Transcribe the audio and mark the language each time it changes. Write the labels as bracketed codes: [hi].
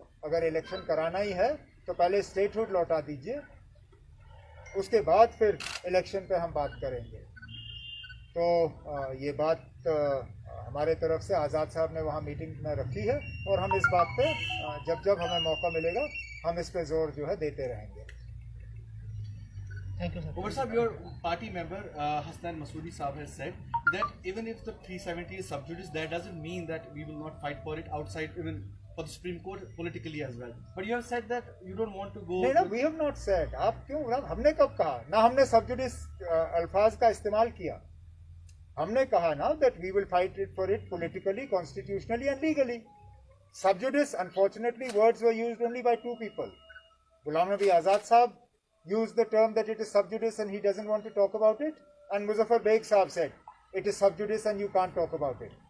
[hi] अगर इलेक्शन कराना ही है तो पहले स्टेटहुड लौटा दीजिए, उसके बाद फिर इलेक्शन पे हम बात करेंगे। तो ये बात हमारे तरफ से आज़ाद साहब ने वहाँ मीटिंग में रखी है और हम इस बात पे जब जब हमें मौका मिलेगा हम इस पे जोर जो है देते रहेंगे। [en] Thank you, sir. Umar Saab, your party member Hasnan Masoodi Saab has said that even if the 370 is sub judice, that doesn't mean that we will not fight for it outside, even for the Supreme Court politically as well. But you have said that you don't want to go. No, we have not said. [hi] आप क्यों? हमने कब कहा? ना हमने sub judice अल्फाज का इस्तेमाल किया। हमने कहा ना [en] that we will fight it for it politically, constitutionally and legally. Sub judice, unfortunately, words were used only by two people. Ghulam Nabi Azad Saab used the term that it is sub judice and he doesn't want to talk about it, and Muzaffar Beg Saab said it is sub judice and you can't talk about it.